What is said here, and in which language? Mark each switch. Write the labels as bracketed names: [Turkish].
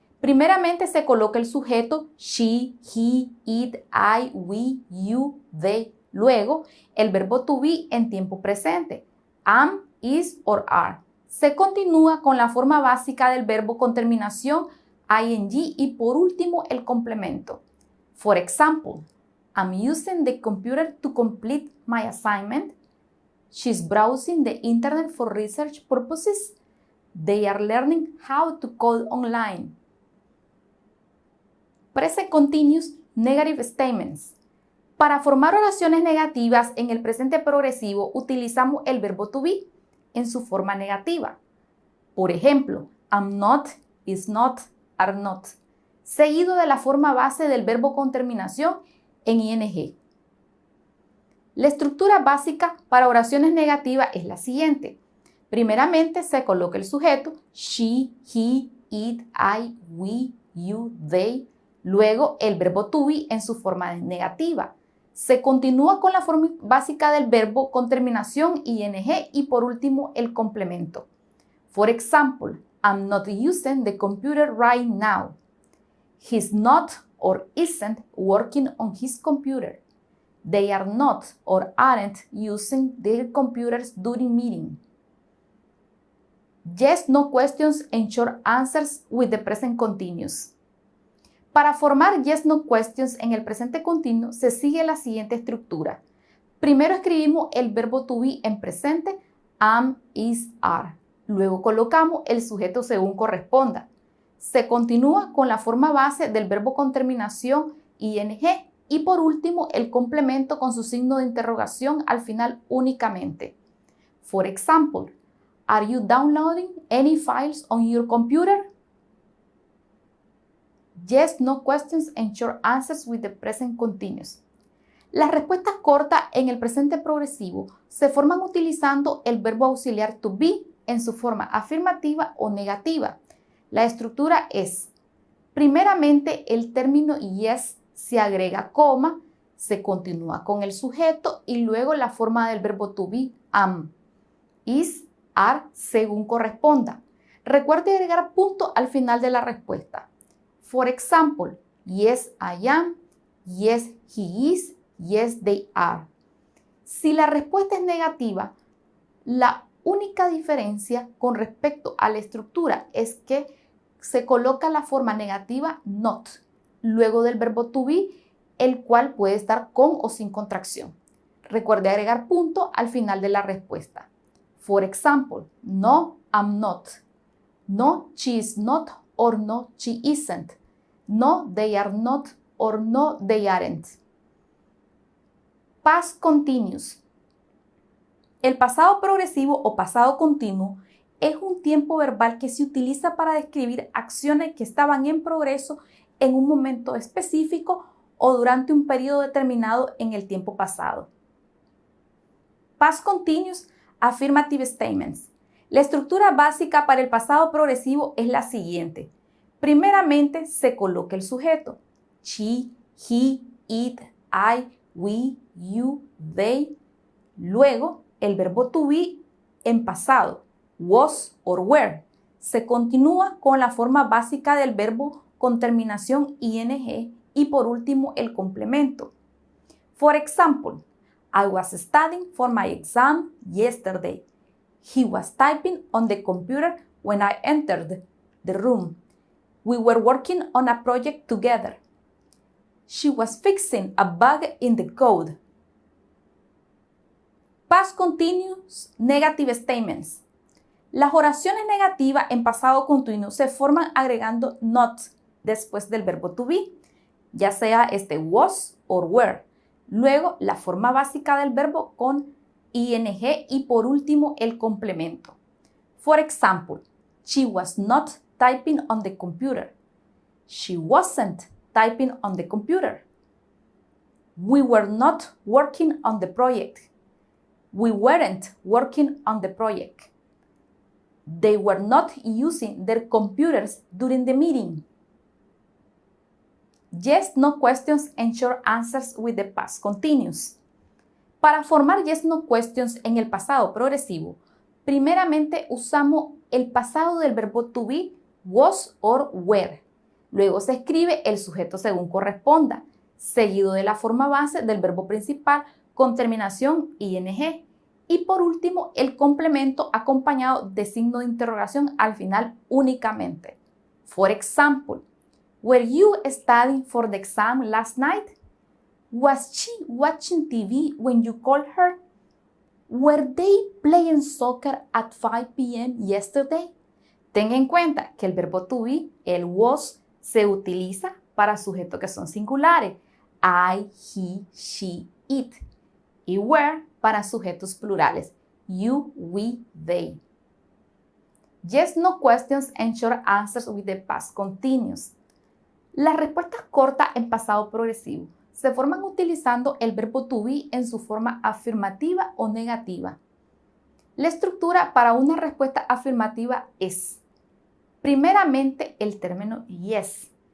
[Spanish] Primeramente se coloca el sujeto [English] she, he, it, I, we, you, they. [Spanish] Luego, el verbo to be en tiempo presente, [English] am, is or are. [Spanish] Se continúa con la forma básica del verbo con terminación ing y por último el complemento. [English] For example, I'm using the computer to complete my assignment. She's browsing the internet for research purposes. They are learning how to code online. Present continuous negative statements. [Spanish] Para formar oraciones negativas en el presente progresivo utilizamos el verbo to be en su forma negativa. Por ejemplo, [English] I'm not, is not, are not, [Spanish] seguido de la forma base del verbo con terminación en ing. La estructura básica para oraciones negativas es la siguiente. Primeramente se coloca el sujeto [English] she, he, it, I, we, you, they. [Spanish] Luego el verbo to be en su forma negativa. Se continúa con la forma básica del verbo con terminación ing y por último el complemento. [English] For example, I'm not using the computer right now. He's not or isn't working on his computer. They are not or aren't using their computers during meeting. Yes, no questions and short answers with the present continuous. [Spanish] Para formar [English] yes, no questions [Spanish] en el presente continuo se sigue la siguiente estructura. Primero escribimos el verbo to be en presente, [English] am, is, are. [Spanish] Luego colocamos el sujeto según corresponda. Se continúa con la forma base del verbo con terminación ing y por último el complemento con su signo de interrogación al final únicamente. [English] For example, are you downloading any files on your computer? Yes, no questions and short answers with the present continuous. [Spanish] Las respuestas cortas en el presente progresivo se forman utilizando el verbo auxiliar to be en su forma afirmativa o negativa. La estructura es, primeramente el término yes se agrega coma, se continúa con el sujeto y luego la forma del verbo to be, [English] am, is, are, [Spanish] según corresponda. Recuerde agregar punto al final de la respuesta. [English] For example, yes, I am, yes, he is, yes, they are. [Spanish] Si la respuesta es negativa, la única diferencia con respecto a la estructura es que se coloca la forma negativa not, luego del verbo to be, el cual puede estar con o sin contracción. Recuerde agregar punto al final de la respuesta. [English] For example, no, I'm not. No, she is not, or no, she isn't. No, they are not, or no, they aren't. Past continuous. [Spanish] El pasado progresivo o pasado continuo es un tiempo verbal que se utiliza para describir acciones que estaban en progreso en un momento específico o durante un periodo determinado en el tiempo pasado. [English] Past continuous affirmative statements. [Spanish] La estructura básica para el pasado progresivo es la siguiente. Primeramente se coloca el sujeto [English] she, he, it, I, we, you, they. [Spanish] Luego el verbo to be en pasado [English] was or were. [Spanish] se continúa con la forma básica del verbo con terminación ing y por último el complemento. [English] For example, I was studying for my exam yesterday. He was typing on the computer when I entered the room. We were working on a project together. She was fixing a bug in the code. Past continuous negative statements. [Spanish] Las oraciones negativas en pasado continuo se forman agregando not después del verbo to be, ya sea [English] was or were. [Spanish] Luego la forma básica del verbo con ing y por último el complemento. For example, she was not typing on the computer. She wasn't typing on the computer. We were not working on the project. We weren't working on the project. They were not using their computers during the meeting. Yes, no questions and short answers with the past continuous. Para formar [English] yes, no questions [Spanish] en el pasado progresivo, primeramente usamos el pasado del verbo to be, [English] was or were. [Spanish] Luego se escribe el sujeto según corresponda, seguido de la forma base del verbo principal con terminación ing. Y por último, el complemento acompañado de signo de interrogación al final únicamente. [English] For example, were you studying for the exam last night? Was she watching TV when you called her? Were they playing soccer at 5 p.m. yesterday? [Spanish] Ten en cuenta que el verbo to be, el was, se utiliza para sujetos que son singulares. [English] I, he, she, it. [Spanish] Y were para sujetos plurales. [English] You, we, they. Yes, no questions and short answers with the past continuous. [Spanish] Las respuestas cortas en pasado progresivo se forman utilizando el verbo to be en su forma afirmativa o negativa. La estructura para una respuesta afirmativa es, primeramente, el término yes.